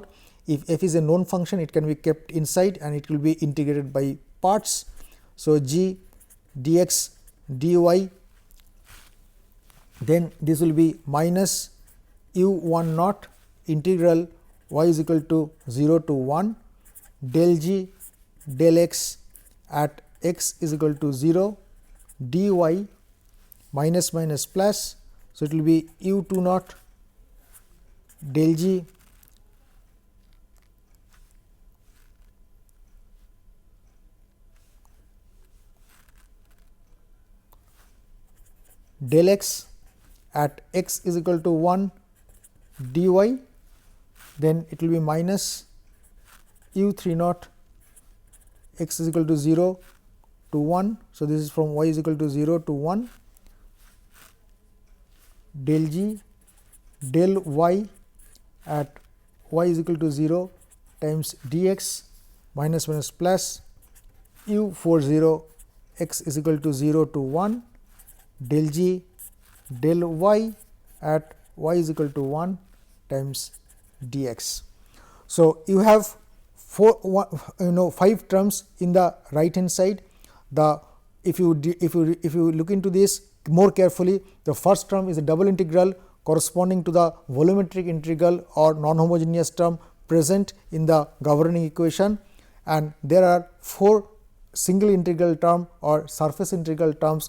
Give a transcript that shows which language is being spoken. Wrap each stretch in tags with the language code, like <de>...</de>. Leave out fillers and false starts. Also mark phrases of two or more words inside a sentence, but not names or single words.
<en>If f is a known function, it can be kept inside and it will be integrated by parts. So, g dx dy, then this will be minus u1 naught integral y is equal to 0 to 1 del g del x at x is equal to 0 dy minus minus plus. So, it will be u2 naught del g del x at x is equal to 1 dy, then it will be minus u3 naught x is equal to 0 to 1. So, this is from y is equal to 0 to 1 del g del y at y is equal to 0 times dx minus minus plus u40 x is equal to 0 to 1 del g del y at y is equal to 1 times dx. So, you have 5 terms in the right hand side. The if you look into this more carefully, the first term is a double integral corresponding to the volumetric integral or non-homogeneous term present in the governing equation, and there are 4 single integral term or surface integral terms.</en>